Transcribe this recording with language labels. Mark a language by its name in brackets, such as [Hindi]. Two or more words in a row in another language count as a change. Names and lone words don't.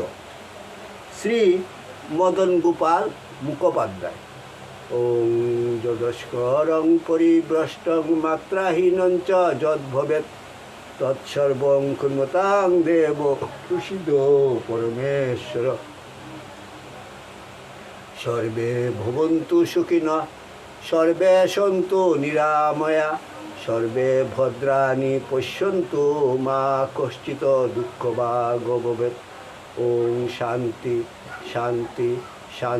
[Bangla] শ্রী মদন গোপাল মুখোপাধ্যায়। [Sanskrit] ওং যদস্করং পরিভ্রষ্টং মাত্রাহীনঞ্চ যদ্ভবেৎ তৎসর্বং ক্ষমতাং দেব প্রসিদ্ধ পরমেশ্বর। সর্বে ভবন্তু সুখিনঃ, সর্বে সন্তু নিরাময়া, সর্বে ভদ্রাণি পশ্যন্তু মা কশ্চিৎ দুঃখভাগ ভবেৎ। ওং শান্তি শান্তি শান্তি।